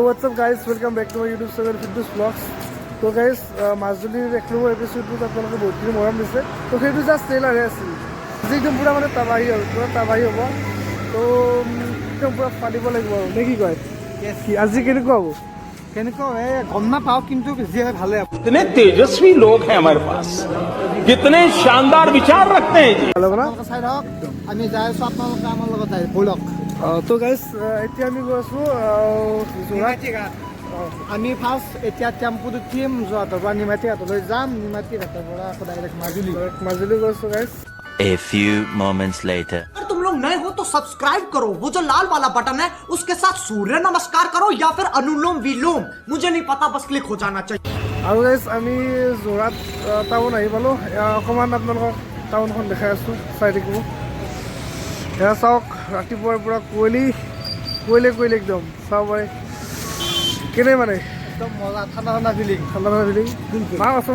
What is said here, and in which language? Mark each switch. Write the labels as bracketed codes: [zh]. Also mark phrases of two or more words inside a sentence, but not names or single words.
[en] up guys, welcome back to my YouTube channel Fitness Vlogs. So guys, [as] মাজুলীৰ এক নম্বৰ এপিসোডটো আপোনালোকে বহুতখিনি মৰম দিছে। তো সেইটো জাষ্ট ট্ৰেইলাৰ হে আছিল। আজি একদম পুৰা মানে তাবাহি আৰু পুৰা তাবাহি হ'ব। তো একদম পুৰা ফালিব লাগিব আৰু নে কি কয়? কি আজি কেনেকুৱা হ'ব? কেনেকুৱা গম নাপাওঁ কিন্তু যি হয় ভালে হ'ব। [hi] कितने तेजस्वी लोग हैं हमारे पास, कितने शानदार विचार रखते हैं जी। [as] ভাল হ'ব না? চাই থাকক, আমি যাই আছোঁ আপোনালোকে আমাৰ লগত আহি ব'লক। তো গাইজ এতিয়া আমি গৈ আছোঁ যোৰহাট। আমি ফাৰ্ষ্ট এতিয়া টেম্পুত উঠিম, যোৰহাটৰ পৰা নিমাতী ঘাটলৈ যাম, নিমাতী ঘাটৰ পৰা আকৌ ডাইৰেক্ট মাজুলী গৈ আছোঁ গাইজ। [en] A few moments later. [hi] अगर तुम लोग नए हो तो सब्सक्राइब करो, वो जो लाल वाला बटन है उसके साथ सूर्य नमस्कार करो या फिर अनुलोम विलोम, मुझे नहीं पता, बस क्लिक हो जाना चाहिए। [as] আৰু গাইজ আমি যোৰহাট টাউন আহি পালোঁ। অকণমান আপোনালোকক টাউনখন দেখাই আছোঁ, চাই থাকিব। এয়া চাওক, ৰাতিপুৱাৰ পৰা কুঁৱলী একদম চাব পাৰে কেনে মানে একদম মজা, ঠাণ্ডা ফিলিং। নাম আছোঁ